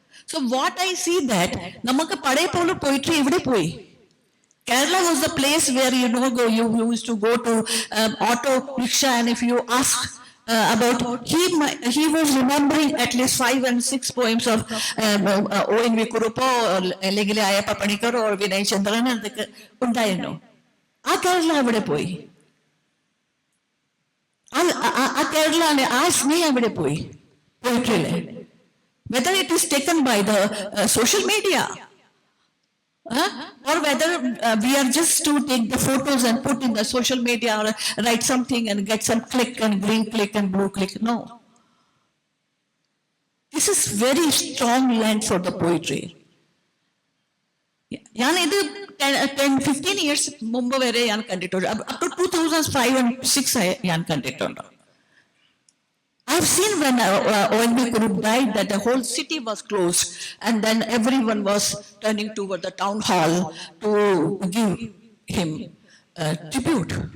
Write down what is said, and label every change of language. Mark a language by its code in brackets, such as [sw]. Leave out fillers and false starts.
[en] So what I see that, [ml] namakku pade polu poetry evide poi. [en] Kerala was the place where you used to go to auto rickshaw, and if you ask about, he was remembering at least 5 and 6 poems of O.N.V. Kurupo or Ayappa Panikkar or Vinay Chandran undayino. [ml] ആ കേരള അവിടെ പോയി, ആ കേരള ആ സ്നേഹം അവിടെ പോയി പോയിട്ടില്ലേ? [en] Whether it is taken by the social media, Or whether we are just to take the photos and put in the social media or write something and get some click and green click and blue click. No. This is very strong land for the poetry. [ml] ഞാൻ ഇത് 15 years മുമ്പ് വരെ ഞാൻ കണ്ടിട്ടുണ്ട്. [en] Up to 2005 and 6 [ml] ഞാൻ കണ്ടിട്ടുണ്ട്. [en] I've seen when ONB group died that the whole city was closed and then everyone was turning toward the town hall to give him tribute.